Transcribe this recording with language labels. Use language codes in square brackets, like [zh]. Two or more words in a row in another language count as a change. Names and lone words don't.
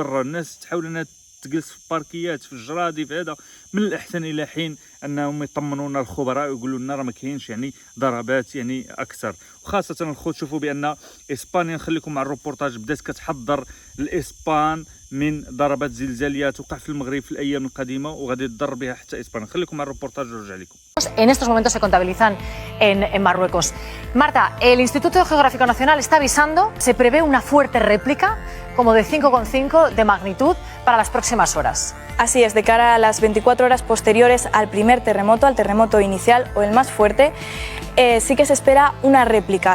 [ar] الناس تحاول انها تجلس في الباركيات في الجرادي في هذا، من الاحسن الى حين انهم يطمنونا الخبراء ويقولوا لنا راه ما كاينش يعني ضربات يعني اكثر. وخاصه الخوت شوفوا بان اسبانيا، نخليكم مع الروبورتاج، بدات كتحضر الاسبان من ضربات زلزاليه توقع في المغرب في الايام القادمه وغادي تضر بها حتى اسبانيا. خليكم مع الروبورتاج ونرجع لكم. [es] En estos momentos se contabilizan en Marruecos. Marta, el Instituto Geográfico Nacional está avisando, se prevé una fuerte réplica, como de 5,5 de magnitud, para las próximas horas. Así es, de cara a las 24 horas posteriores al primer terremoto, al terremoto inicial o el más fuerte, sí que se espera una réplica.